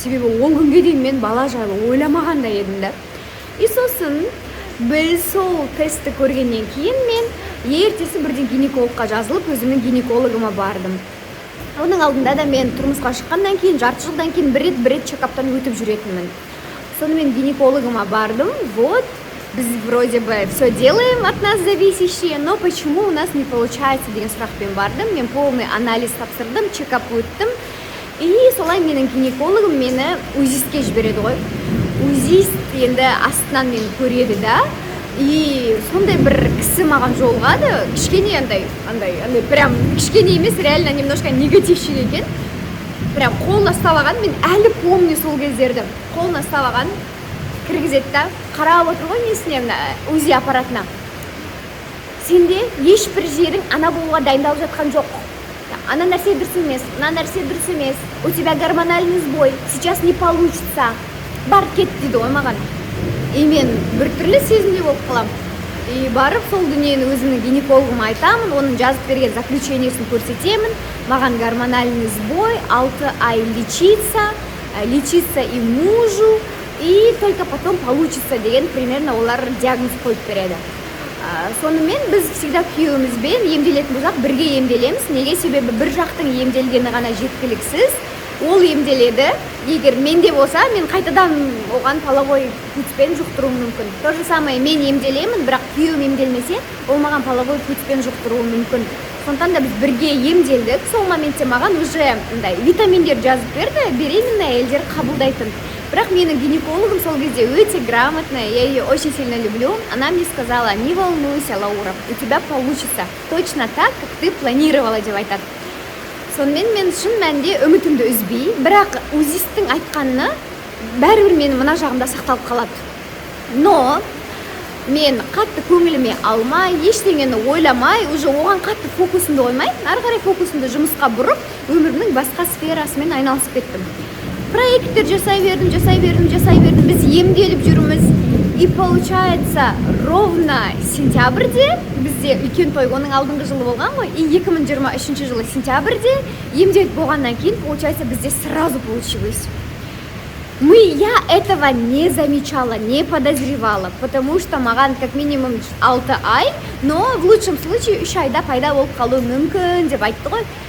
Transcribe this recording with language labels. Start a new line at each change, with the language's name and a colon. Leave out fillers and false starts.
Kazakh: Себебі ол күнге дейін мен бала жайлы ойламаған да едім да. И сосын біз сол тестті көргеннен кейін мен ертесі бірден гинекологқа жазылып, өзімнің гинекологыма бардым. Оның алдында да мен тұрмысқа шыққаннан кейін, жарты жылдан кейін бір рет чекаптан өтіп жүретінмін. Сонымен гинекологыма бардым,
Russian: вот, біз вроде бы все делаем от нас зависящее, но почему у нас не получается
Kazakh: деген сұрақпен бардым. Мен полный анализ тапсырдым, чекап өттім. И солай менің гинекологым мені УЗИстке жібереді ғой. УЗИст енді астынан мені көреді да. И сондай бір кісі маған жолығады, кішкене андай прям кішкене емес, реально немножко негативші екен. Прям қолына ұстап алған, мен әлі помню сол кездерді. Қолына ұстап алған, кіргізеді да, қарап отыр ғой несіне, УЗИ аппаратына. Сенде ешбір жерің ана болуға дайындалып жатқан жоқ. Ана нәрсе дұрыс емес, мына нәрсе дұрыс емес.
Russian: У тебя гормональный сбой, сейчас не получится.
Kazakh: Бар кет дейді ғой маған. И мен бір түрлі сезімде болып қалам. и барып сол дүниені өзімнің гинекологыма айтамын, оның жазып берген заключениесін көрсетемін.
Russian: Маған гормональный сбой, 6 ай лечиться и мужу, и только потом получится деген примерно
Kazakh: олар диагноз қойып береді. Сонымен біз всегда күйеуімізбен емделетін болсақ бірге емделеміз. Неге? Себебі бір жақтың емделгені ғана жеткіліксіз. Ол емделеді. Егер менде болса, мен қайтадан оған половой путьпен жұқтыруым мүмкін.
Russian: То же самое,
Kazakh: мен емделемін, бірақ күйеуім емделмесе, ол маған половой путьпен жұқтыруы мүмкін. Сондықтан да біз бірге емделдік. Сол моментте маған уже витаминдер жазып берді, беременный әйелдер қабылдайтын. Бірақ менің гинекологым сол кезде өте
Russian: грамотная, я ее очень сильно люблю. Она мне сказала: не волнуйся, Лаура, у тебя получится точно так, как ты планировала,
Kazakh: деп айтады. Сонымен мен шын мәнінде үмітімді үзбей, бірақ узисттің айтқанына бәрібір менің мына жағымда сақталып қалады. Но мен қатты көңіліме алмай, ештеңені ойламай, уже оған қатты фокусымды қоймай, ары қарай фокусымды жұмысқа бұрып, өмірімнің басқа сферасымен айналысып кеттім. Проекттер жасай бердім. Біз емделіп жүрміз.
Russian: И получается,
Kazakh: ровно сентябрьде бізде үлкен той, оның алдыңғы жылы болған ғой, и 2023 жылы сентябрьде емделіп болғаннан кейін, получается, бізде сразу получилось.
Russian: Я этого не замечала, не подозревала, потому что маған как минимум 6 ай, но в лучшем случае 3
Kazakh: айда пайда болып қалуы мүмкін деп айтты ғой.